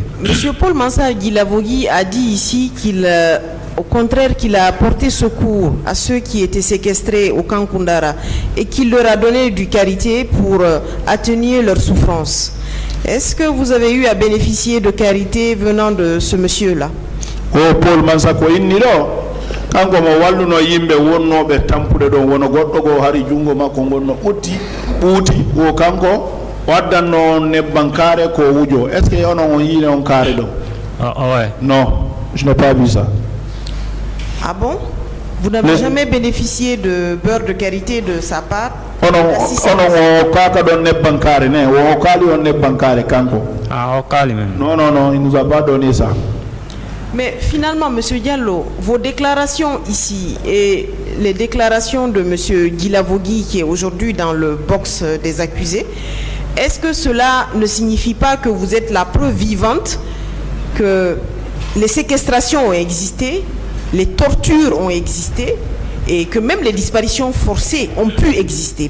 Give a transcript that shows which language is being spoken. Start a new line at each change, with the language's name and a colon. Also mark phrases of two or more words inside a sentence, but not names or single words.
French: Monsieur Paul Mansa Guilavogui a dit ici au contraire, qu'il a apporté secours à ceux qui étaient séquestrés au camp Koundara et qu'il leur a donné du carité pour atténuer leur souffrance. Est-ce que vous avez eu à bénéficier de carité venant de ce monsieur-là?
Fula: Oh, Paul Mansa ko inniro kanko mo walluno yimbe wonnoɓe tampude ɗon wono goɗɗo go hari jungo makko gonno ɓuuti o kanko waddanno nebbankare ko wujo.
French: Est ce que
Fula: onon on yine on kaare ɗo?
French: Ouais. Non, je n'ai pas vu ça. Ah bon? Vous n'avez jamais bénéficié de beurre de karité de sa part?
Fula: onon o kaka ɗon nebban kaare ne o kaali on nebban kaare kanko. Ah, o kaali men.
French: Non, il nous a pas donné ça. Mais finalement, Monsieur Diallo, vos déclarations ici et les déclarations de Monsieur Guilavogui qui est aujourd'hui dans le box des accusés, est-ce que cela ne signifie pas que vous êtes la preuve vivante que les séquestrations ont existé, les tortures ont existé et que même les disparitions forcées ont pu exister?